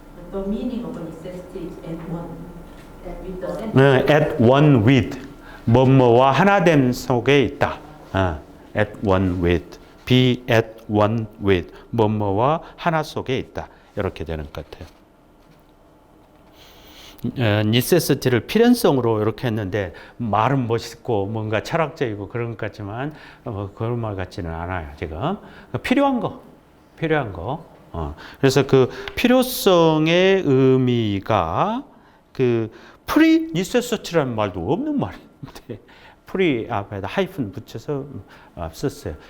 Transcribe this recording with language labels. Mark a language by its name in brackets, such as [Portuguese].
[English] The meaning of necessity is at one. With the [Korean] 네, [English] at one with, [Korean] 뭐뭐와 하나됨 속에 있다. [English] at one with, be at one with, [Korean] 뭐뭐와 하나 속에 있다. 이렇게 되는 것 같아요. necessity를 필연성으로 이렇게 했는데 말은 멋있고 뭔가 철학적이고 그런 것 같지만 그런 말 같지는 않아요. 지금 필요한 거. 그래서 그 필요성의 의미가 그 프리 니세서티라는 말도 없는 말인데 프리 앞에다 하이픈 붙여서 썼어요.